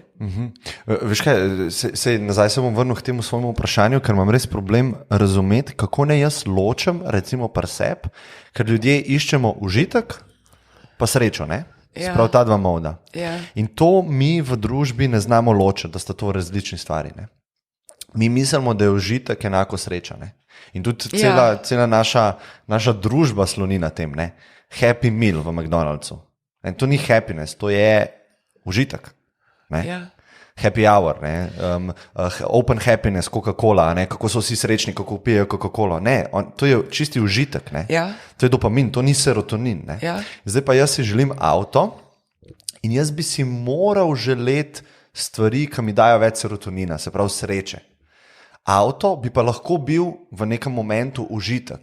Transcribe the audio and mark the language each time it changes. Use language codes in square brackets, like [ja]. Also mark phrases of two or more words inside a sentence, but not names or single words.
[sl] Veš kaj, nazaj se bom vrnil k temu svojemu vprašanju, ker imam res problem razumeti, kako ne jaz ločem, recimo pri sebi, ker ljudje iščemo užitek, pa srečo, ne? Ja. Sprav ta dva moda. Ja. In to mi v družbi ne znamo ločiti, da sta to različni stvari, ne? Mi mislimo, da je užitek enako sreča, ne? In tudi cela naša družba sloni na tem, ne? Happy meal v McDonald'su. In to ni happiness, to je užitek. Ja. [en] Happy hour, open happiness, Coca-Cola, [sl] kako so vsi srečni, kako pijejo Coca-Cola. To je čisti užitek. Ja. To je dopamin, to ni serotonin. Ja. Zdaj pa jaz si želim avto in jaz bi si moral želeti stvari, ki mi dajo več serotonina, se pravi sreče. Avto bi pa lahko bil v nekem momentu užitek.